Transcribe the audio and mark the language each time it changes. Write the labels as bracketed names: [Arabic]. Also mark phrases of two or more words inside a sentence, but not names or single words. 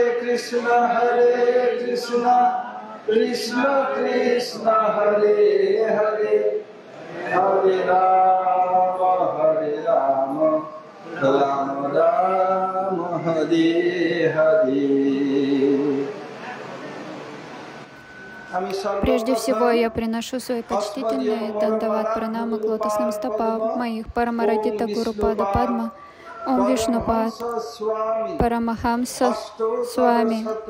[Sanskrit] Krishna, Krishna Krishna, Hare Hare, Hare Rama, Rama Rama, Hare Hare. [Russian] Прежде всего, я приношу свои почтительные дандават пранамы к лотосным стопам моих Парамарадита Гурупада Падма, Ом Вишнупад, Парамахамса Свами,